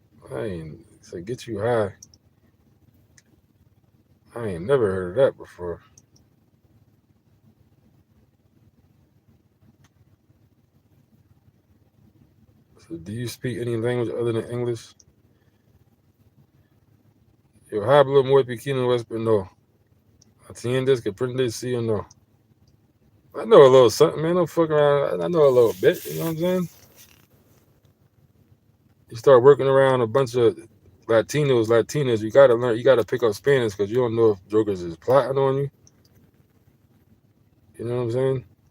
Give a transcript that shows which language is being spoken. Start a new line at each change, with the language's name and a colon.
English: I ain't. So get you high. I ain't never heard of that before. So do you speak any language other than English?
Spanish: Yo hablo muy pequeño español. ¿Entiendes que aprendes sí o no?
English: I know a little something, man. Don't fuck around. I know a little bit. You know what I'm saying? You start working around a bunch of Latinas. You gotta learn. You gotta pick up Spanish because you don't know if jokers is plotting on you. You know what I'm saying?